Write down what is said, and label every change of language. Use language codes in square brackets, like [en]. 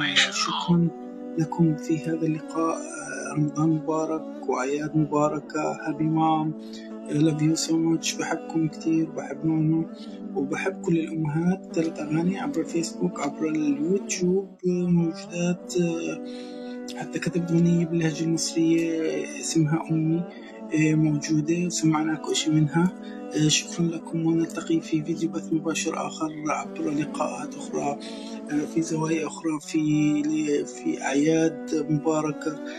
[ar] شكرا لكم في هذا اللقاء. رمضان مبارك وأعياد مباركة. [en] Happy mom, love you so much. [ar] بحبكم كتير، بحب نونو وبحب كل الأمهات. 3 أغاني عبر الفيسبوك، عبر اليوتيوب موجودات. حتى كتبت أغنية باللهجة المصرية اسمها أمي، موجودة وسمعناكم إشي منها. شكرا لكم، ونلتقي في فيديو بث مباشر آخر عبر لقاءات أخرى في زوايا أخرى، في أعياد مباركة.